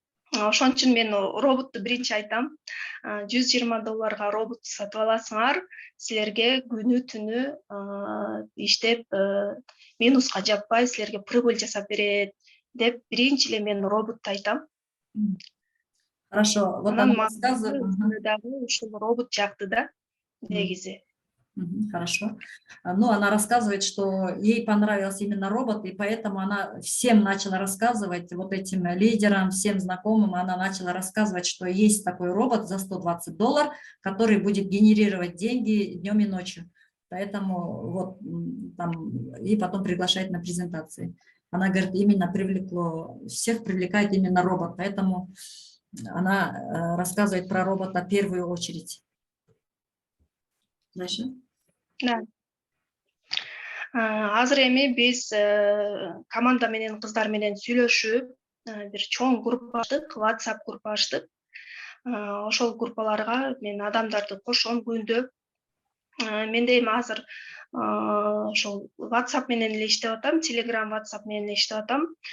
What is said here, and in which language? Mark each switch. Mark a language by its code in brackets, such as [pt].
[ky] Ошон үчүн мен роботту биринчи айтам. $120 робот сатып аласыңар, силерге күнү түнү иштеп минуска жаппай силерге прибыль жасап берет деп биринчи эле мен роботту айтам. [ru] Хорошо, вот [ky] Анан [ru] она рассказывает. [ky] дагы ушул робот жакты да, негизи. [ru] Хорошо. Ну, она рассказывает, что ей понравился именно робот, и поэтому она всем начала рассказывать, вот этим лидерам, всем знакомым, она начала рассказывать, что есть такой робот за $120, который будет генерировать деньги днем и ночью. Поэтому вот там, и потом приглашает на презентации. Она говорит, именно всех привлекает именно робот, поэтому она рассказывает про робота в первую очередь. Дальше. Да. [ky] Азыр эми биз команда менен кыздар менен сүйлөшүп бир чоң группа ачтык, WhatsApp группа ачтык. Ошол группаларга мен адамдарды кошом күндө. Менде эми азыр ошол WhatsApp менен эле иштеп атам, Telegram, WhatsApp менен эле иштеп атам.